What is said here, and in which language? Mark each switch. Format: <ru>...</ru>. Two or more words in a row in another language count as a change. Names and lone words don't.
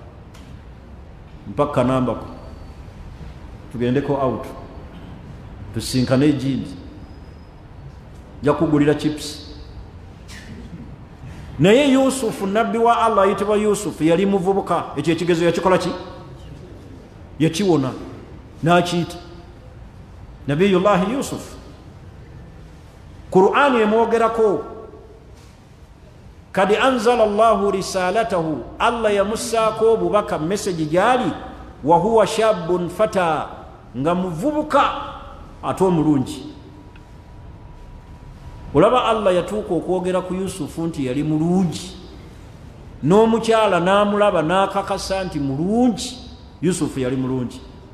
<lg>mpaka nambako tugendeko out tusinkane ejindi nja kugulira chips naye Yusufu nabbi wa Allah ayitibwa Yusufu yali muvubuka ekyo ekigezo yakikola ki yakiwona n'akiyita nabiyullahi Yusuf Qur'ani emwogerako</lg> <ar>قد أنزل الله رسالته</ar> <lg>Allah yamussaako obubaka message gyali</lg> <ar>وهو شاب فتى</ar> <lg>nga muvubuka ate omulungi olaba Allah yatuuka okwogera ku Yusufu nti yali mulungi n'omukyala n'amulaba n'akakasa nti mulungi Yusufu yali mulungi</lg>